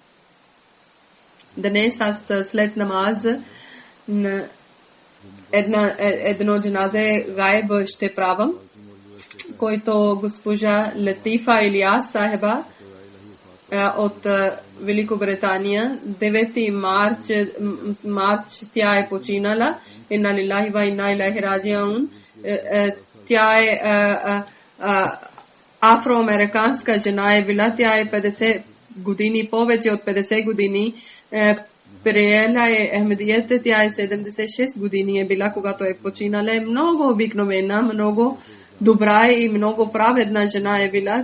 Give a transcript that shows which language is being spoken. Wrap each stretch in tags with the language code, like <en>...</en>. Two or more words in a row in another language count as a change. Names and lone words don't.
<bg>Днес аз след намаз едно</bg> <ur>جنازہ غائب</ur> <bg>ще правам, който госпожа Латифа Илияс сахеба от Великобритания. 9 марч тя е починала.</bg> <ar>إنا لله وإنا إليه راجعون.</ar> <bg>Тя е афроамериканска жена е била. Тя е 50 години, повече от 50 години. Приела е Ахмадията, тя е 76 години е била, когато е починала. Много обикновена, много добра и много праведна жена е била.</bg>